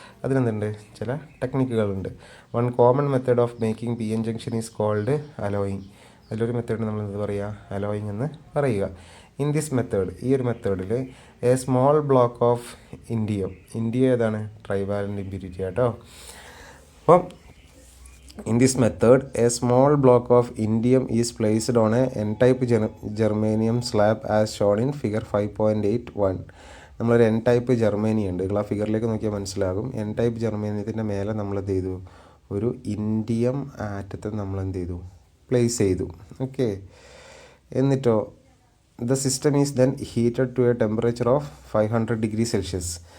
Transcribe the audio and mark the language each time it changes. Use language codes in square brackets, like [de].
[ml] അതിനെന്തുണ്ട്, ചില ടെക്നിക്കുകളുണ്ട്. [en] One common method of making P N junction is called alloying. [ml] അതിലൊരു method നമ്മൾ എന്ത് പറയുക, അലോയിങ് എന്ന് പറയുക. [en] in this method, [ml] ഈ ഒരു മെത്തേഡിൽ [en] a small block of indium [ml] ഏതാണ്, ട്രൈവാലൻ്റ് ഇമ്പ്യൂരിറ്റി ആട്ടോ. [en] അപ്പം in this method a small block of indium is placed on a n-type germanium slab as shown in figure 5.81. [ml] നമ്മളൊരു എൻ ടൈപ്പ് ജർമ്മേനിയം ഉണ്ട്, നിങ്ങൾ ആ ഫിഗറിലേക്ക് നോക്കിയാൽ മനസ്സിലാകും. എൻ ടൈപ്പ് ജർമ്മേനിയത്തിൻ്റെ മേലെ നമ്മൾ എന്ത് ചെയ്തു, ഒരു ഇൻഡിയം ആറ്റത്തെ നമ്മൾ എന്ത് ചെയ്തു, പ്ലേസ് ചെയ്തു. [en] okay, [ml] എന്നിട്ടോ [en] The system is then heated to a temperature of 500 degree Celsius.